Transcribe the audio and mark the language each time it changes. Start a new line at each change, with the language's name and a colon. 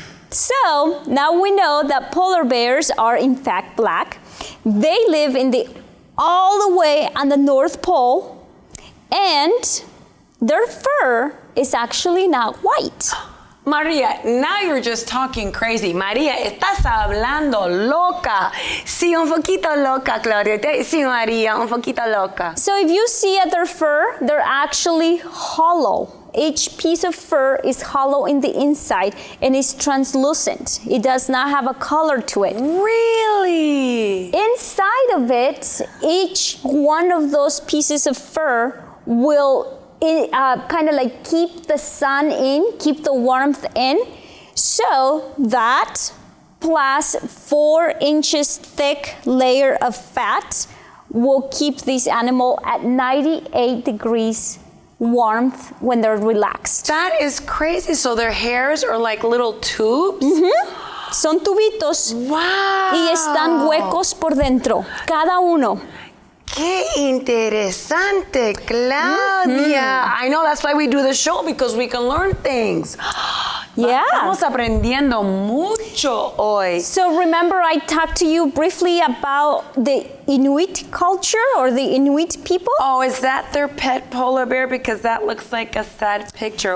English: So now we know that polar bears are in fact black. They live all the way on the North Pole, and their fur is actually not white. Maria, now you're just talking crazy.
Spanish: Maria, estás hablando loca. Sí, un poquito loca, Claudia. Sí, Maria, un poquito loca.
English: So if you see at their fur, they're actually hollow. Each piece of fur is hollow in the inside and is translucent. It does not have a color to it. Really? Inside of it, each one of those pieces of fur will kind of like keep the sun in, keep the warmth in. So that plus 4 inches thick layer of fat will keep this animal at 98 degrees warmth when they're relaxed. That is crazy. So their hairs are like little tubes?
Spanish: Mm-hmm. Son tubitos.
English: Wow.
Spanish: Y están huecos por dentro, cada uno. Qué interesante, Claudia.
English: I know, that's why we do the show, because we can learn things. Yeah.
Spanish: Estamos aprendiendo mucho hoy.
English: So remember I talked to you briefly about the Inuit culture or the Inuit people? Oh, is that their pet polar bear? Because that looks like a sad picture.